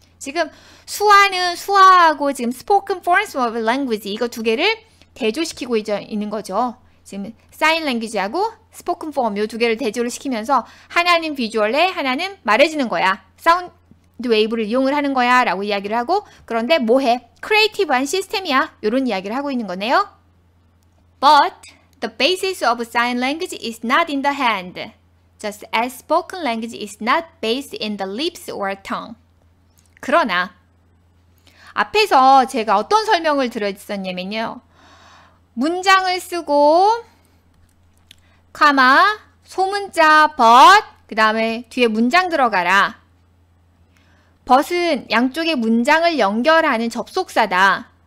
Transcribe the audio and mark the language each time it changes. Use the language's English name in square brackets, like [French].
[Korean] 지금 수화는 수화하고 지금 [English] spoken forms of language [Korean] 이거 두 개를 대조시키고 있는 거죠. 지금 [English] sign language [Korean] 하고 [English] spoken form [Korean] 이 두 개를 대조를 시키면서 하나는 비주얼에 하나는 말해지는 거야. 사운드 웨이브를 이용을 하는 거야 라고 이야기를 하고, 그런데 뭐해? 크리에이티브한 시스템이야. 이런 이야기를 하고 있는 거네요. [English] But the basis of sign language is not in the hand, just as spoken language is not based in the lips or tongue. [Korean] 그러나 앞에서 제가 어떤 설명을 드렸었냐면요. 문장을 쓰고 카마, 소문자 but, 그 다음에 뒤에 문장 들어가라. but은 양쪽의 문장을 연결하는 접속사다.